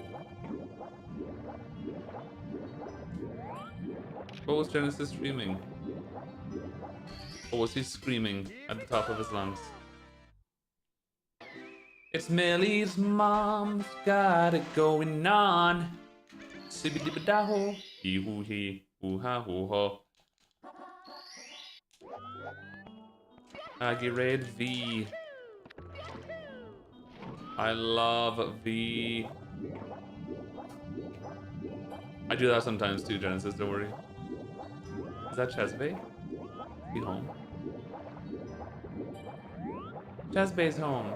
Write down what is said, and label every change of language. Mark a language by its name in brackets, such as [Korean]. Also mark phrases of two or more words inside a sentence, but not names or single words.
[English] What was Genesis streaming? Or was he screaming at the top of his lungs? It's Millie's mom's got it going on. Sibidi-bida-ho, hee-hoo-hee, hoo-ha-hoo-ho. Aggie Raid V. I love V. I do that sometimes too, Genesis, don't worry. Is that Chesbay? Be home. Chesbay's home.